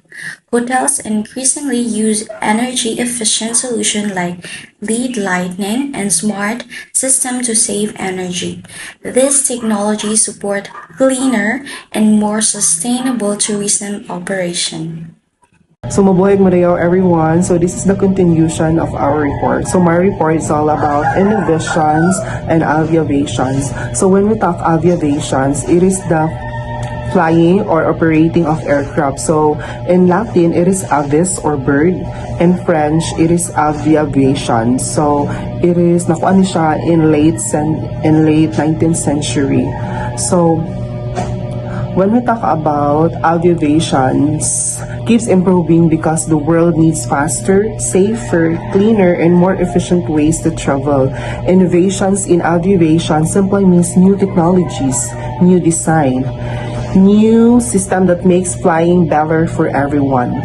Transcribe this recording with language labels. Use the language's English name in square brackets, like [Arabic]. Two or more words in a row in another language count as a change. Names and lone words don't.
[English] Hotels increasingly use energy-efficient solutions like LED lighting and smart systems to save energy. These technologies support cleaner and more sustainable tourism operation. So [Hiligaynon] mabuhay magdayaw [English] everyone. So this is the continuation of our report. So my report is all about innovations and aviations. So when we talk aviations, it is the flying or operating of aircraft. So in Latin, it is avis or bird. In French, it is aviation. So it is [Hiligaynon] nakuha ni siya [English] in late 19th century. So when we talk about aviations, keeps improving because the world needs faster, safer, cleaner, and more efficient ways to travel. Innovations in aviation simply means new technologies, new design, new system that makes flying better for everyone.